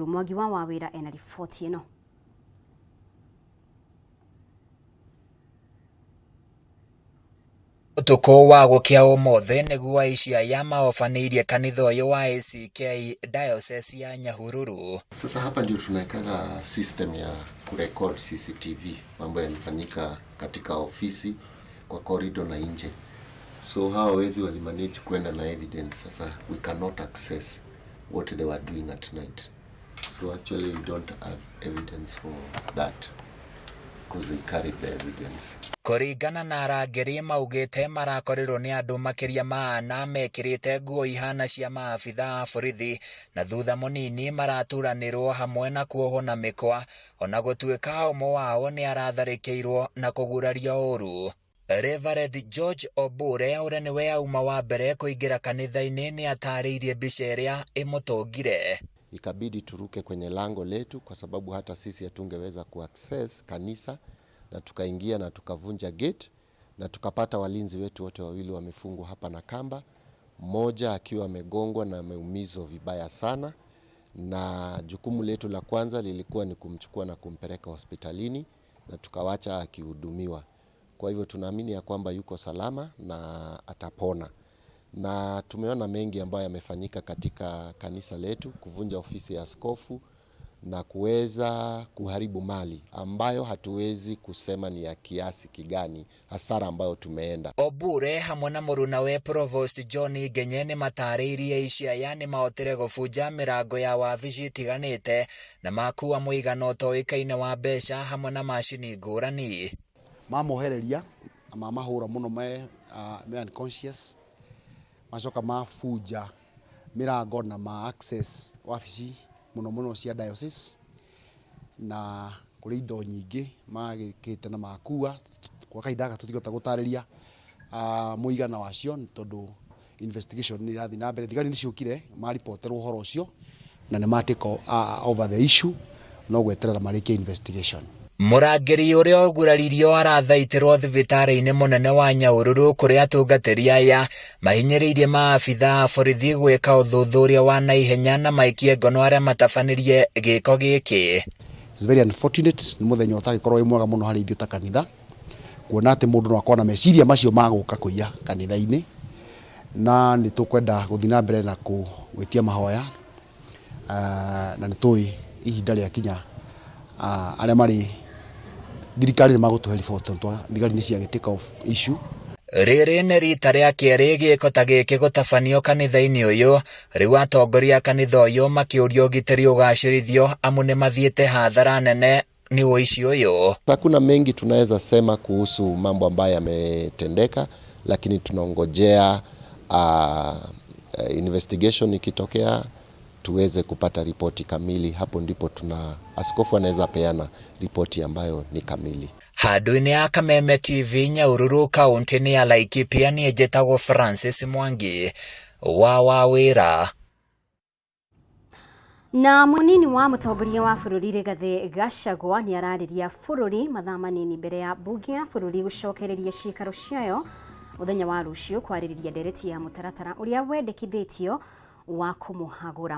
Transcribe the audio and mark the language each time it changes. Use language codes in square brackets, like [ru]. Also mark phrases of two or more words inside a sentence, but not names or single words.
[ki] Mwangi wa Wawĩra ena riboti ĩno. Utuko wa gukia umothe niguo aicia ya maofanĩirie kanitha ũyũ wa ACK diocese ya Nyahururu. [sw] Sasa hapa ndio tunaweka system ya kurecord CCTV mambo yalifanyika katika ofisi, kwa corridor na nje. So hawa wezi walimanage kwenda na evidence. [en] Sasa we cannot access what they were doing at night. So actually we don't have evidence for that because they carried the evidence. [ki] Kũringana na arangĩri maugĩte marakorirwo nĩ andũ makĩria mana mekĩrĩte nguo ihana cia maabitha a borithi na thutha mũnini maraturanĩrwo hamwe na kuohwo na mĩkwa, ona gũtuĩka ũmwe wao nĩ aratharĩkĩirwo na kũgurario ũru. Reverend George Obure ũrĩa nĩwe auma wa mbere kũingĩra kanitha-inĩ nĩ atarĩirie mbica ĩrĩa ĩmũtũngire. [sw] Ikabidi turuke kwenye lango letu kwa sababu hata sisi hatungeweza kuaccess kanisa, na tukaingia na tukavunja gate na tukapata walinzi wetu wote wawili wamefungwa hapa na kamba, mmoja akiwa amegongwa na ameumizwa vibaya sana, na jukumu letu la kwanza lilikuwa ni kumchukua na kumpeleka hospitalini na tukawacha akihudumiwa. Kwa hivyo tunaamini ya kwamba yuko salama na atapona. Na tumeona mengi ambayo yamefanyika katika kanisa letu, kuvunja ofisi ya askofu na kuweza kuharibu mali ambayo hatuwezi kusema ni ya kiasi kigani hasara ambayo tumeenda. [ki] Obure hamwe na mũruna we Provost John Ngenye nĩ matarĩirie icia yani mahotire gũbunja mĩrango ya wabici itiganĩte na makuwa mũigana ũtoĩkaine wa mbeca hamwe na macini ngũrani. Mamohereria mahũra mũno me unconscious, macoka mafunja mĩrango na ma access wabici muno cia diocese, na kũrĩ indo nyingĩ magĩkĩte na makuwa kwa kahinda tũtigota gũtarĩria mũigana wacio tondũ investigation nĩ ĩrathiĩ na mbere. Thigari nĩ ciũkire maripoterwo ũhoro ũcio na nĩ matake [en] over the issue, [ki] no gweterera marĩkie investigation. Mũrangĩri ũrĩa ũguraririo arathaitĩrwo thibitarĩ-inĩ mũnene wa Nyahururu kũrĩa atungatĩri aya mahinyĩrĩirie maabitha a borithi gwĩka ũthuthuria wa naihenya na maikie ngono arĩa matabanĩrie gĩko gĩkĩ. [en] It's very unfortunate, [ki] nĩ mũthenya ũtagĩkorwo wĩ mwega mũno harĩ ithuĩ ta kanitha, kuona atĩ mũndũ no akorwo na meciria macio magũka kũiya kanitha-inĩ, na nĩ tũkwenda gũthiĩ na mbere na gwĩtia mahoya, na nĩ tũĩ ihinda rĩa kinya arĩa marĩ thirikari nĩ magũtũhe riboti thigari nĩ ciagĩtĩka [en] of issue. [ki] Rĩrĩ nĩ rita rĩa kerĩ gĩko ta gĩkĩ gũtabanio kanitha-inĩ ũyũ, rĩu atongoria kanitha ũyũ makĩũria ũgitĩri ũgacĩrithio amu nĩ mathiĩte hathara nene ni ũici ũyũ. [sw] Hakuna mengi tunaweza sema kuhusu mambo ambayo yametendeka, lakini tunaongojea investigation ikitokea tuweze kupata ripoti kamili. Hapo ndipo askofu anaweza peana ripoti ambayo ni kamili. [ki] Handũ-inĩ ya Kameme TV Nyahururu kaunti-inĩ ya Laikipia niĩ njĩtagwo Francis Mwangi wa Wawĩra. Na munini wa mũtongoria wa bũrũri Rigathi Gachagua nĩ ararĩria bũrũri mathaa manini mbere ya mbunge ya bũrũri gũcokereria ciikaro ciayo mũthenya wa rũciũ kwarĩrĩria ndereti ya mũtaratara ũrĩa wendekithĩtio wa kumuhagura.